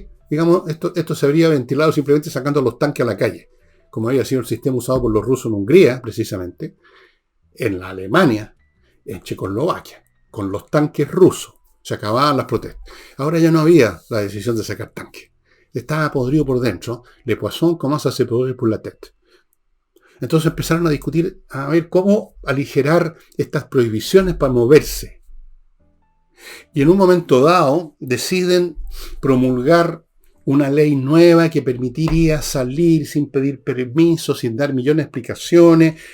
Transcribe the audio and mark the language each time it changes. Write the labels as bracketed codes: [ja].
[es] Digamos, esto se habría ventilado simplemente sacando los tanques a la calle, como había sido el sistema usado por los rusos en Hungría, precisamente, en la Alemania, en Checoslovaquia, con los tanques rusos. Se acababan las protestas. Ahora ya no había la decisión de sacar tanques. Estaba podrido por dentro. [fr] Le poisson commence à se pourrir pour la tête. [es] Entonces empezaron a discutir a ver cómo aligerar estas prohibiciones para moverse. Y en un momento dado deciden promulgar una ley nueva que permitiría salir sin pedir permiso, sin dar millones de explicaciones.